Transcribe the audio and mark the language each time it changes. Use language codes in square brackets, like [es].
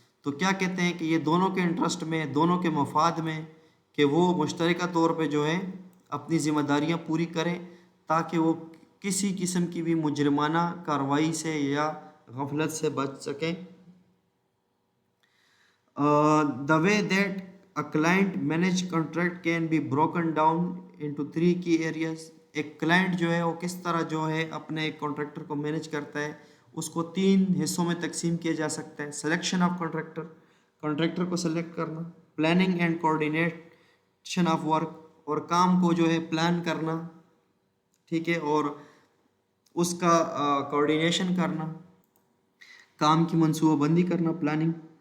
[ur] تو کیا کہتے ہیں کہ یہ دونوں کے انٹرسٹ میں، دونوں کے مفاد میں کہ وہ مشترکہ طور پہ جو ہے اپنی ذمہ داریاں پوری کریں تاکہ وہ کسی قسم کی بھی مجرمانہ کارروائی سے یا غفلت سے بچ سکیں. [en] The way that a client managed contract can be broken down into 3 key areas. [ur] ایک کلائنٹ جو ہے وہ کس طرح جو ہے اپنے ایک کانٹریکٹر کو مینیج کرتا ہے، اس کو 3 حصوں میں تقسیم کیا جا سکتا ہے. [en] selection of contractor, [ur] کانٹریکٹر کو سلیکٹ کرنا. [en] planning and coordination of work, [ur] اور کام کو جو ہے پلان کرنا، ٹھیک ہے، اور اس کا کوآرڈینیشن کرنا، کام کی منصوبہ بندی کرنا، پلاننگ.